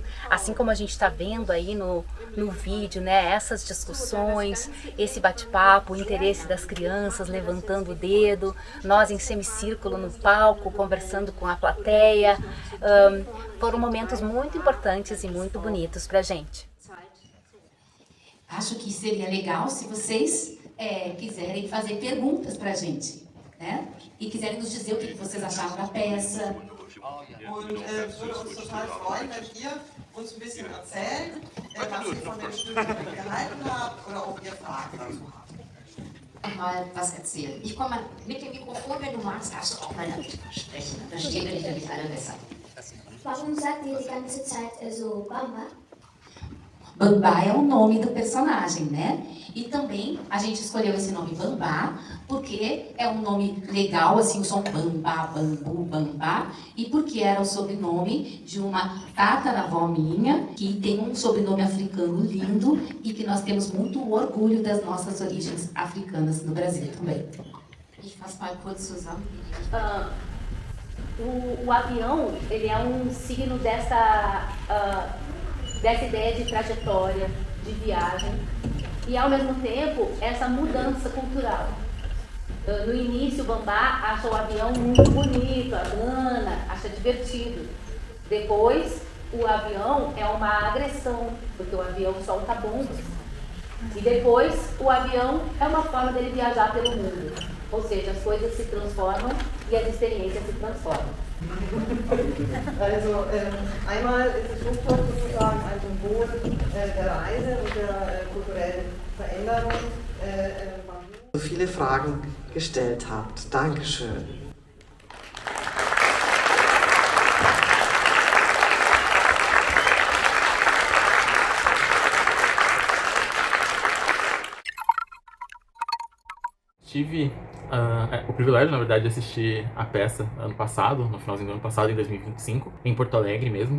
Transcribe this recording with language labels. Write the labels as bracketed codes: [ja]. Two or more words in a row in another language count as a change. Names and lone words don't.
[pt] Assim como a gente está vendo aí no vídeo, né, essas discussões, esse bate-papo, o interesse das crianças levantando o dedo, nós em semicírculo no palco, conversando com a plateia, foram momentos muito importantes e muito bonitos para a gente. Acho que seria legal se vocês quiserem fazer perguntas para a gente, né? E quiserem nos dizer o que vocês acharam da peça. [de] Und würde uns total freuen, wenn ihr uns ein bisschen erzählt, was ihr von dem Stück gehalten habt oder ob ihr Fragen dazu habt. Mal was erzählen. Ich komme mal mit dem Mikrofon, wenn du magst, darfst du auch mal damit sprechen. Da verstehen wir dich nämlich alle besser. Warum sagt ihr die ganze Zeit so Bamba? [pt] Bambá é o nome do personagem, né? E também a gente escolheu esse nome Bambá porque é um nome legal, assim, o som Bambá, Bambu, Bambá, e porque era o sobrenome de uma tataravó minha, que tem um sobrenome africano lindo e que nós temos muito orgulho das nossas origens africanas no Brasil também. [de] Ich fasse mal kurz zusammen. [pt] O avião, ele é um signo dessa ideia de trajetória, de viagem, e ao mesmo tempo essa mudança cultural. No início o Bambá acha o avião muito bonito, a Ana acha divertido. Depois o avião é uma agressão, porque o avião solta bombas. E depois o avião é uma forma dele viajar pelo mundo. Ou seja, as coisas se transformam e as experiências se transformam. [de] Also einmal ist das Flugzeug sozusagen ein Symbol der Reise und der kulturellen Veränderung. So viele Fragen gestellt habt. Dankeschön. [pt] Tive o privilégio, na verdade, de assistir a peça ano passado, no finalzinho do ano passado, em 2025, em Porto Alegre mesmo.